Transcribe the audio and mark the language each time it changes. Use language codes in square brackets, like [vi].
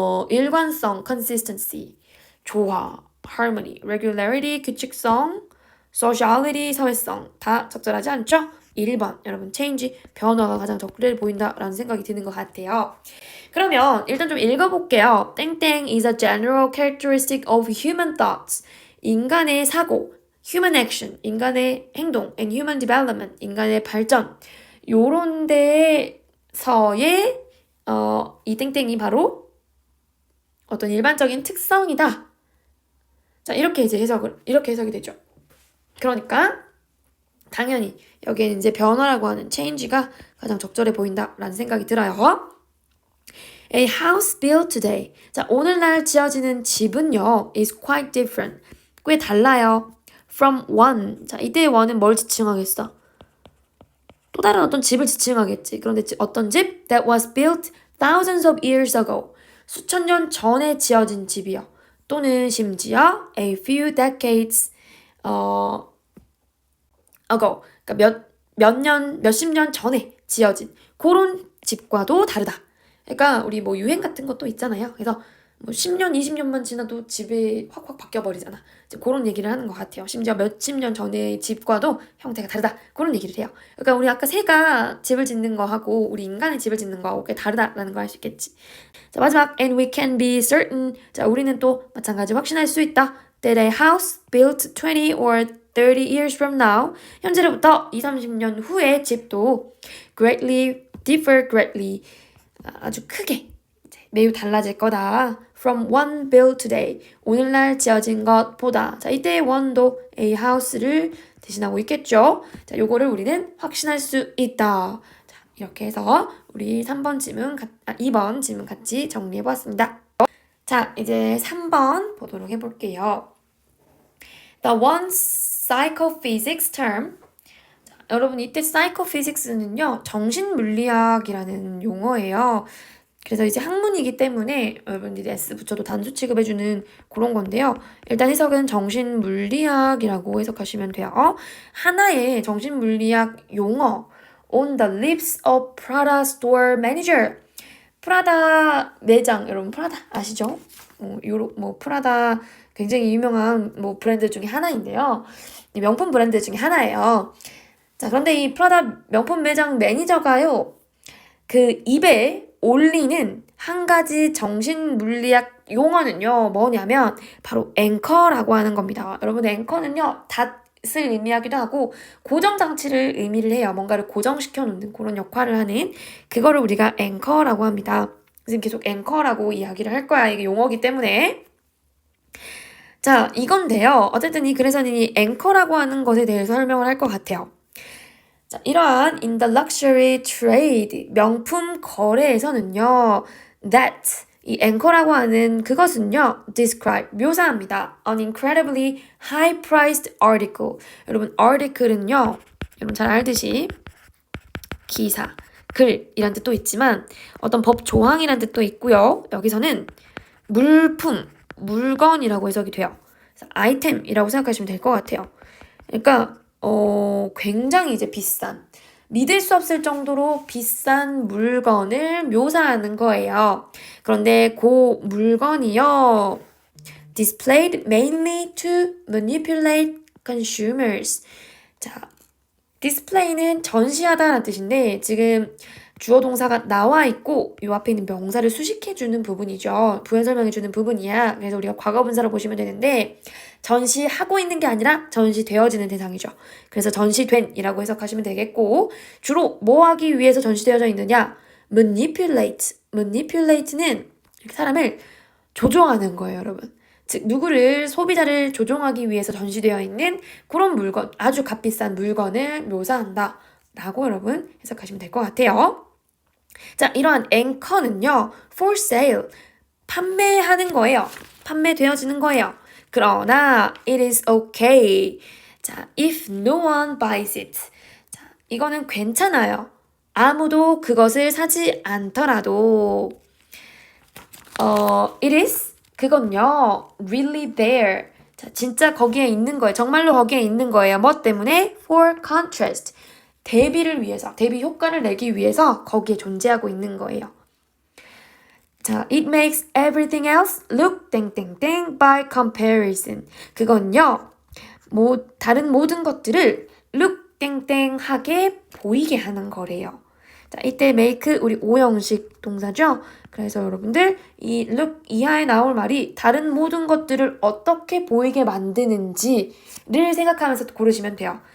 [ko] 일관성, consistency, 조화, harmony, regularity, 규칙성, sociality, 사회성 다 적절하지 않죠? 1번 여러분 change, 변화가 가장 적절해 보인다라는 생각이 드는 것 같아요. 그러면 일단 좀 읽어볼게요. [en] 땡땡 is a general characteristic of human thoughts. [ko] 인간의 사고, [en] human action, [ko] 인간의 행동, [en] and human development, [ko] 인간의 발전 요런 데서의 이 땡땡이 바로 어떤 일반적인 특성이다. 자, 이렇게 해석이 되죠. 그러니까 당연히 여기에는 이제 변화라고 하는 change가 가장 적절해 보인다라는 생각이 들어요. [en] A house built today. [ko] 자, 오늘날 지어지는 집은요 [en] is quite different. [ko] 꽤 달라요. [en] From one. [ko] 자, 이때의 one은 뭘 지칭하겠어? 또 다른 어떤 집을 지칭하겠지. 그런데 어떤 집? [en] That was built thousands of years ago. [ko] 수천 년 전에 지어진 집이요. 또는 심지어 [en] a few decades ago. [ko] 그러니까 몇십 년 전에 지어진 그런 집과도 다르다. 그러니까 우리 뭐 유행 같은 것도 있잖아요. 그래서 뭐 10년, 20년만 지나도 집이 확확 바뀌어버리잖아. 이제 그런 얘기를 하는 것 같아요. 심지어 몇십 년 전의 집과도 형태가 다르다. 그런 얘기를 해요. 그러니까 우리 아까 새가 집을 짓는 거하고 우리 인간의 집을 짓는 거하고 꽤 다르다라는 걸 알 수 있겠지. 자, 마지막 [en] and we can be certain. [ko] 자, 우리는 또 마찬가지 확신할 수 있다. [en] That a house built 20 or 30 years from now. [ko] 현재로부터 20, 30년 후의 집도 [en] differ greatly. [ko] 아주 크게 매우 달라질 거다. [en] From one built today. [ko] 오늘날 지어진 것보다. 자, 이때 one도 a house를 대신하고 있겠죠. 자, 요거를 우리는 확신할 수 있다. 자, 이렇게 해서 우리 2번 질문 같이 정리해 보았습니다. 자, 이제 3번 보도록 해볼게요. [en] The one psychophysics term. [ko] 자, 여러분 이때 psychophysics는요. 정신물리학이라는 용어예요. 그래서 이제 학문이기 때문에 여러분들이 S 붙여도 단수 취급해주는 그런 건데요. 일단 해석은 정신물리학이라고 해석하시면 돼요. 하나의 정신물리학 용어 [en] On the lips of Prada store manager. [ko] 프라다 매장, 여러분 프라다 아시죠? 프라다 굉장히 유명한 브랜드 중에 하나인데요. 명품 브랜드 중에 하나예요. 자, 그런데 이 프라다 명품 매장 매니저가요, 그 입에 올리는 한 가지 정신물리학 용어는요, 뭐냐면 바로 앵커라고 하는 겁니다. 여러분, 앵커는요, 닷을 의미하기도 하고 고정장치를 의미를 해요. 뭔가를 고정시켜 놓는 그런 역할을 하는 그거를 우리가 앵커라고 합니다. 지금 계속 앵커라고 이야기를 할 거야. 이게 용어기 때문에. 자, 이건데요. 어쨌든 그래서 이 앵커라고 하는 것에 대해서 설명을 할 것 같아요. 자, 이러한 [en] in the luxury trade, [ko] 명품 거래에서는요, that, 이 앵커라고 하는 그것은요, describe, 묘사합니다. [en] an incredibly high-priced article. [ko] 여러분, article은요, 여러분 잘 알듯이 기사, 글 이란 뜻도 있지만 어떤 법 조항이란 뜻도 있고요. 여기서는 물품, 물건이라고 해석이 돼요. 아이템이라고 생각하시면 될 것 같아요. 그러니까 굉장히 이제 비싼, 믿을 수 없을 정도로 비싼 물건을 묘사하는 거예요. 그런데 그 물건이요, [en] displayed mainly to manipulate consumers. [ko] 자, display는 전시하다라는 뜻인데 지금 주어 동사가 나와 있고 이 앞에 있는 명사를 수식해주는 부분이죠. 부연 설명해주는 부분이야. 그래서 우리가 과거분사로 보시면 되는데 전시하고 있는 게 아니라 전시되어지는 대상이죠. 그래서 전시된이라고 해석하시면 되겠고 주로 뭐 하기 위해서 전시되어져 있느냐? [en] manipulate. [ko] manipulate는 사람을 조종하는 거예요, 여러분. 즉 누구를 소비자를 조종하기 위해서 전시되어 있는 그런 물건, 아주 값비싼 물건을 묘사한다 라고 여러분 해석하시면 될 것 같아요. 자, 이러한 앵커는요, [en] for sale, [ko] 판매하는 거예요. 판매되어지는 거예요. 그러나 [en] it is okay. 자, if no one buys it. [ko] 자, 이거는 괜찮아요. 아무도 그것을 사지 않더라도 [en] it is [ko] 그건요, [en] really there. [ko] 자, 진짜 거기에 있는 거예요. 정말로 거기에 있는 거예요. 뭐 때문에? [en] For contrast. [ko] 대비를 위해서, 대비 효과를 내기 위해서 거기에 존재하고 있는 거예요. [en] 자, it makes everything else look 땡땡땡 by comparison. [ko] 그건요, 다른 모든 것들을 look 땡땡하게 보이게 하는 거래요. 자, 이때 make 우리 오형식 동사죠. 그래서 여러분들 이 look 이하에 나올 말이 다른 모든 것들을 어떻게 보이게 만드는지를 생각하면서 고르시면 돼요.